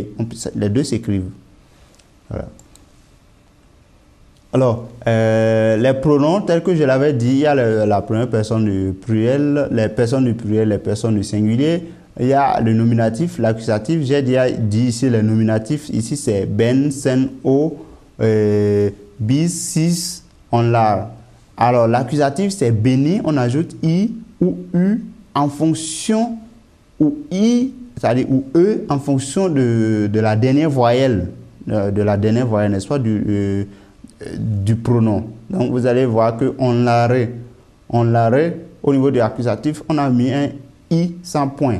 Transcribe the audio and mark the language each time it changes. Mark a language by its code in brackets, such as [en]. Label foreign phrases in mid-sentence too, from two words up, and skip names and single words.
[fr] Les deux s'écrivent. Voilà. Alors, les pronoms, tels que je l'avais dit, il y a la première personne du pluriel, les personnes du pluriel, les personnes du singulier. Il y a le nominatif, l'accusatif. J'ai déjà dit ici les nominatifs. Ici, c'est [tr] ben, sen, o, bis, sis, onlar. [fr] Alors, l'accusatif, c'est beni. On ajoute i ou u en fonction, ou i, c'est-à-dire ou e, en fonction de la dernière voyelle, n'est-ce pas, du pronom. Donc, vous allez voir que on l'arrête, au niveau de l'accusatif, on a mis un i sans point.